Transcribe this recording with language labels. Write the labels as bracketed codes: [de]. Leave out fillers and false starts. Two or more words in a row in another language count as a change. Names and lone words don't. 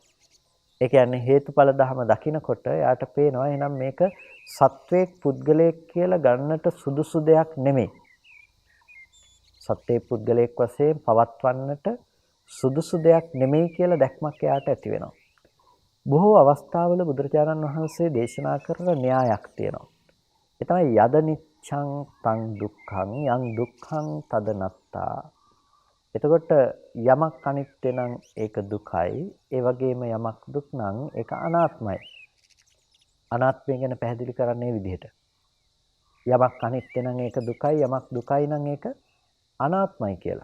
[si] ඒ කියන්නේ හේතුඵල ධම දකිනකොට යාට පේනවා එහෙනම් මේක සත්වයක් පුද්ගලයෙක් කියලා ගන්නට සුදුසු දෙයක් නෙමෙයි. සත්වයේ පුද්ගලයෙක් වශයෙන් පවත්වන්නට සුදුසු දෙයක් නෙමෙයි කියලා දැක්මක් එයාට ඇති වෙනවා. බොහෝ අවස්ථාවල බුදුරජාණන් වහන්සේ දේශනා කරන න්‍යායක් තියෙනවා. ඒ තමයි [pi] යද නිච්ඡං තං දුක්ඛං යං දුක්ඛං තද නත්තා. [si] එතකොට යමක් අනිත්‍ය නම් ඒක දුකයි, ඒ වගේම යමක් දුක් නම් ඒක අනාත්මයි. අනාත්මය ගැන පැහැදිලි කරන්නේ විදිහට. යමක් අනිත්‍ය නම් ඒක දුකයි, යමක් දුකයි නම් ඒක අනාත්මයි කියලා.